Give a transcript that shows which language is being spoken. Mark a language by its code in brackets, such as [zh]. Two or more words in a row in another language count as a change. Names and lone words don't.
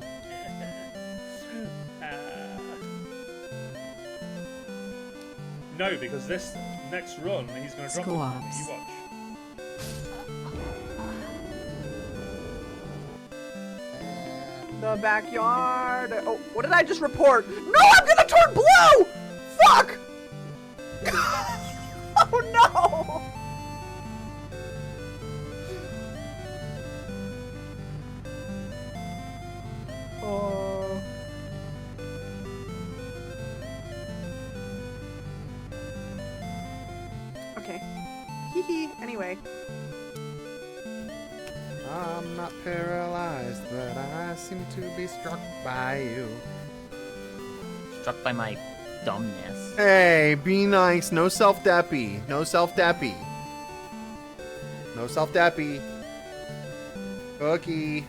[en] No, because this next run, he's going to drop it on me. You watch. The backyard. Oh, what did I just report? No, I'm gonna turn blue! Fuck! Oh no! Oh. Okay. Hee hee. Anyway. I'm not paralyzed, but I seem to be struck by you. Struck by my dumbness. Hey, be nice. No self-deppy. No self-deppy. No self-deppy. Cookie.